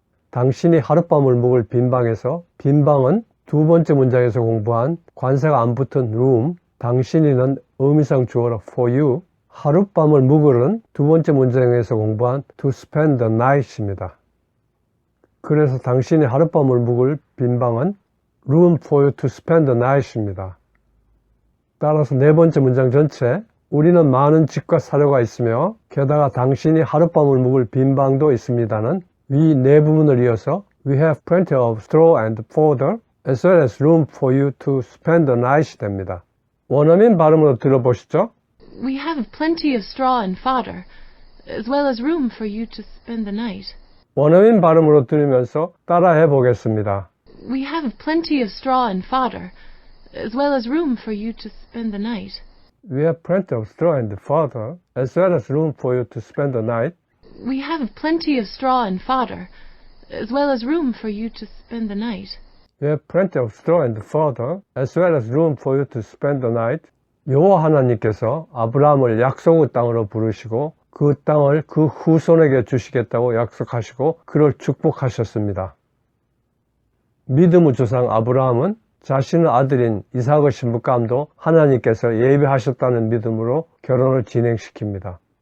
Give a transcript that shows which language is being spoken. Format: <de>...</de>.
<ko>당신이 하룻밤을 묵을 빈방에서 빈방은 두 번째 문장에서 공부한 관사가 안 붙은 room, 당신이는 의미상 주어로 for you, 하룻밤을 묵을은 두 번째 문장에서 공부한</ko> <en>to spend the night</en> <ko>입니다. 그래서 당신이 하룻밤을 묵을 빈방은</ko> <en>room for you to spend the night입니다.</en> <ko>따라서 네 번째 문장 전체, 우리는 많은 집과 사료가 있으며 게다가 당신이 하룻밤을 묵을 빈방도 있습니다는 위 네 부분을 이어서</ko> <en>We have plenty of straw and fodder as well as room for you to spend the night</en> <ko>됩니다. 원어민 발음으로 들어보시죠.</ko> <en>We have plenty of straw and fodder, as well as room for you to spend the night.</en> <ko>원어민 발음으로 들으면서 따라해 보겠습니다.</ko> <en>We have plenty of straw and fodder, as well as room for you to spend the night. We have plenty of straw and fodder as well as room for you to spend the night. We have plenty of straw and fodder, as well as room for you to spend the night. We have plenty of straw and fodder as well as room for you to spend the night.</en> <ko>여호와 하나님께서 아브라함을 약속의 땅으로 부르시고 그 땅을 그 후손에게 주시겠다고 약속하시고 그를 축복하셨습니다. 믿음의 조상 아브라함은 자신의 아들인 이삭의 신부감도 하나님께서 예비하셨다는 믿음으로 결혼을 진행시킵니다.</ko>